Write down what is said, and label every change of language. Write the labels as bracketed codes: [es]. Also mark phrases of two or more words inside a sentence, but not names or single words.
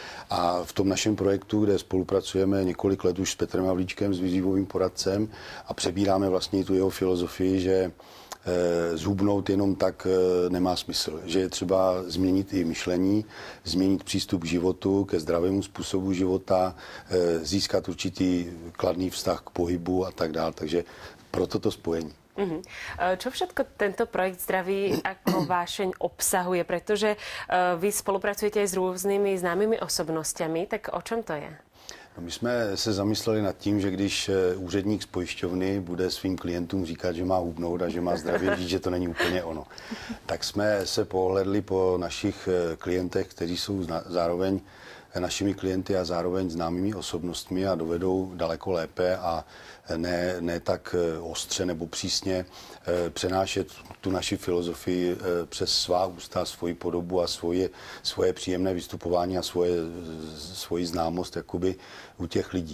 [cs] A v tom našem projektu, kde spolupracujeme několik let už s Petrem Havlíčkem, s výživovým poradcem a přebíráme vlastně tu jeho filozofii, že zhubnout jenom tak nemá smysl. Že je třeba změnit i myšlení, změnit přístup k životu, ke zdravému způsobu života, získat určitý kladný vztah k pohybu a tak dále. Takže proto to spojení. [sk] Čo všetko tento projekt Zdraví ako vášeň obsahuje? Pretože vy spolupracujete aj s různými známými osobnostiami, tak o čem to je? [cs] No, my jsme se zamysleli nad tím, že když úředník z pojišťovny bude svým klientům říkat, že má hubnout a že má zdravě žít, že to není úplně ono. Tak jsme se pohledli po našich klientech, kteří jsou zároveň našimi klienty a zároveň známými osobnostmi a dovedou daleko lépe a ne tak ostře nebo přísně přenášet tu naši filozofii přes svá ústa, svoji podobu a svoje příjemné vystupování a svoji známost jakoby u těch lidí.